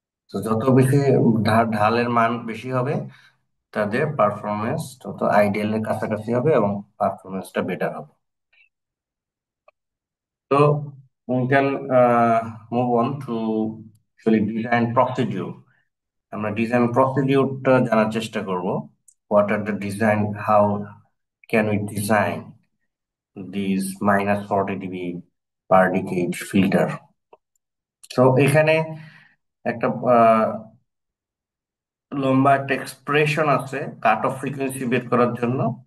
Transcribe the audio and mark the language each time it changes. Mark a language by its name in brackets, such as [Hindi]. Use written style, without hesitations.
[Bangla] তো যত বেশি ঢালের মান বেশি হবে, তাদের পারফরমেন্স তত আইডিয়ালের কাছাকাছি হবে এবং পারফরমেন্সটা বেটার হবে। [English] তো we can move on to actually design procedure. [Bangla] আমরা ডিজাইন প্রসিডিউরটা জানার চেষ্টা করব। [English] What are the design, how can we design this -40 degree per decade filter. [Bangla] তো এখানে একটা লম্বা একটা এক্সপ্রেশন আছে কাট অফ ফ্রিকোয়েন্সি বের করার জন্য।